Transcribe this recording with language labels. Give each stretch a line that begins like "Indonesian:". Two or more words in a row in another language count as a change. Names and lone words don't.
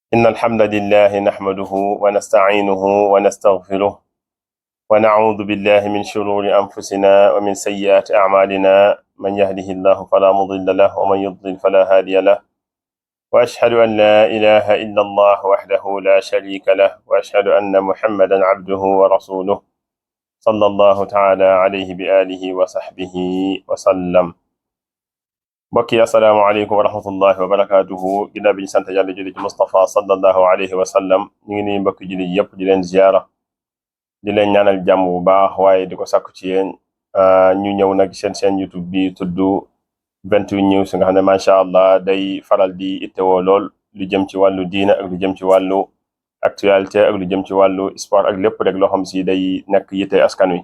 Arabic: إن الحمد لله نحمده ونستعينه ونستغفره ونعوذ بالله من شرور أنفسنا ومن سيئات أعمالنا من يهده الله فلا مضل له ومن يضلل فلا هادي له وأشهد أن لا إله إلا الله وحده لا شريك له وأشهد أن محمدا عبده ورسوله صلى الله تعالى عليه بآله وصحبه وسلم.
Wolof: mbokk yi
Arabic: السلام عليكم ورحمة الله وبركاته
Wolof: ginnaaw bi ñu sant yàlla julli ci Mustafa
Arabic: صلى الله عليه وسلم
Wolof: ñu ngi nuyu mbokk julli yëpp di leen ziyaara di leen ñaanal jàmm bu baax waaye di ko sàkku ci yéen. ñu ñëw nag seen YouTube bi tudd 28 News nga xam ne
Arabic: ما شاء الله
Wolof: day faral di ittewoo lool lu jëm ci wàllu diina ak lu jëm ci wàllu actualité ak lu jëm ci wàllu sport ak lépp rek loo xam si day nekk yitte askan wi.